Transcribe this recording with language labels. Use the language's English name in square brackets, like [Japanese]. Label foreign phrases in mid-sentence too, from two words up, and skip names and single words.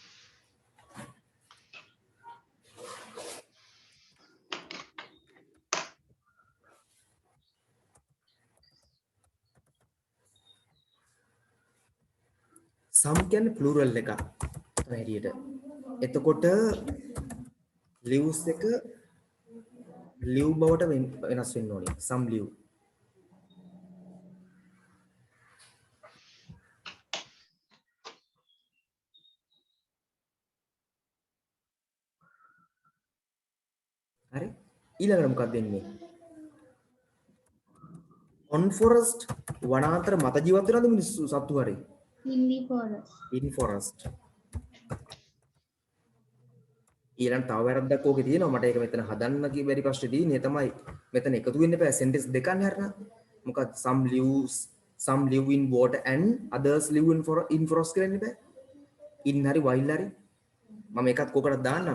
[Sinhala] some කියන්නේ plural එකක්. හැටියට. එතකොට lives එක live බවට වෙනස් වෙන්න ඕනේ. [English] some live. [Sinhala] හරි? ඊළඟට මොකක්ද වෙන්නේ? [English] on forest [Sinhala] වනාන්තර මත ජීවත් වෙනවද මිනිස්සු සත්තු හරි? [English] in the forest. in forest. [Sinhala] ඊළඟ තව වැරද්දක් ඕකේ තියෙනවා. මට ඒක මෙතන හදන්න බැරි ප්‍රශ්නේ තියෙන්නේ තමයි මෙතන එකතු වෙන්න එපා sentence දෙකක් හරිනා. [English] මොකක්ද some live in water and others live in forest [Sinhala] කියලා ඉන්නේ බෑ. in හරි while හරි මම එකක් කොකටද දාන්නම්.